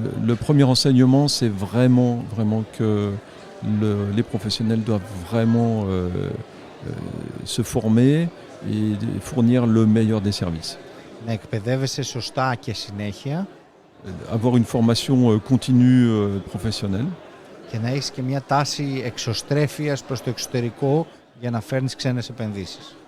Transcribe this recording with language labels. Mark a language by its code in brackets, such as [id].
[fr] Le premier enseignement, c'est vraiment que les professionnels doivent vraiment se former et fournir le meilleur des services. [el] Να εκπαιδεύεσαι σωστά και συνέχεια. [fr] Avoir une formation continue professionnelle. [el] Και να έχεις και μια τάση εξωστρέφειας προς το εξωτερικό για να φέρνεις ξένες επενδύσεις.